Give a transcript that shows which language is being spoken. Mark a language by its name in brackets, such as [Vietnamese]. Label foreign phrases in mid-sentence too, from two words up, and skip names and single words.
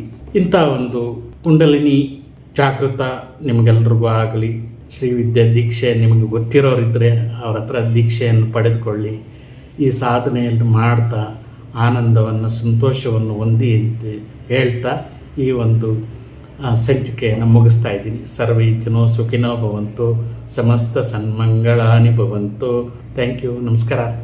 [Kannada] ಇಂಥ ಒಂದು ಕುಂಡಲಿನಿ ಜಾಗೃತ ನಿಮಗೆಲ್ರಿಗೂ ಆಗಲಿ. ಶ್ರೀವಿದ್ಯಾ ದೀಕ್ಷೆ ನಿಮಗೆ ಗೊತ್ತಿರೋರಿದ್ದರೆ ಅವ್ರ ಹತ್ರ ದೀಕ್ಷೆಯನ್ನು ಪಡೆದುಕೊಳ್ಳಿ. ಈ ಸಾಧನೆಯನ್ನು ಮಾಡ್ತಾ ಆನಂದವನ್ನು, ಸಂತೋಷವನ್ನು ಹೊಂದಿ ಅಂತ ಹೇಳ್ತಾ ಈ ಒಂದು ಸಂಚಿಕೆಯನ್ನು ಮುಗಿಸ್ತಾ ಇದ್ದೀನಿ. [Sanskrit] ಸರ್ವೇ ಜನೋ ಸುಖಿನೋ ಭವಂತು, ಸಮಸ್ತ ಸನ್ಮಂಗಳಾನಿ ಭವಂತು. [English] thank you. ನಮಸ್ಕಾರ.